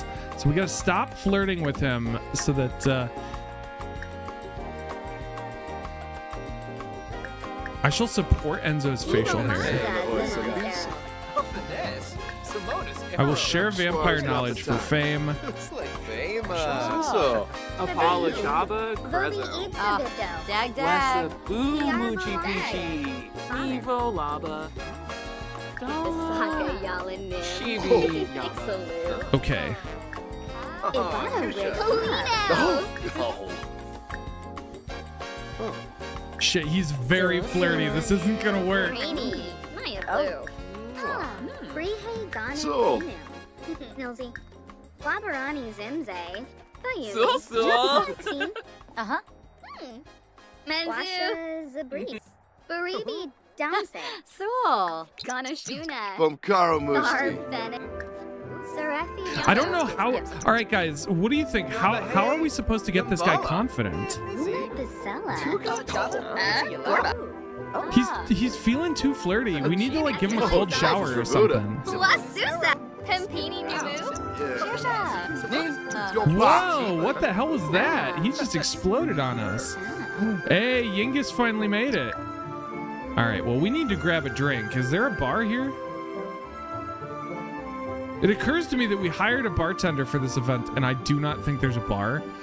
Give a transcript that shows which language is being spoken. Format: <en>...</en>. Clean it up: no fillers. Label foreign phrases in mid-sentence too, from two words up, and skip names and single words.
<en>So we got to stop flirting with him so that I shall support Enzo's facial hair. I will share vampire knowledge for fame. Apollo Jabba, Grezzo. Dag Wessa Boo Moochie Peachy. Evo Laba. Chibi Yaba. Okay. Shit, he's very flirty. This isn't gonna work. So. Nilsy. Wabarani Zimze. Uh-huh. Menzu. Zabriz. Baribi Danse. Soul. Ganashuna. Bumkaro Musti. Arbenet. Serafi. I don't know how. All right, guys, what do you think? How are we supposed to get this guy confident? He's feeling too flirty. We need to like give him a cold shower or something. Wasusa. Pempini Nubu. Whoa, what the hell was that? He just exploded on us. Hey, Yingus finally made it. All right, well, we need to grab a drink. Is there a bar here? It occurs to me that we hired a bartender for this event, and I do not think there's a bar.</en>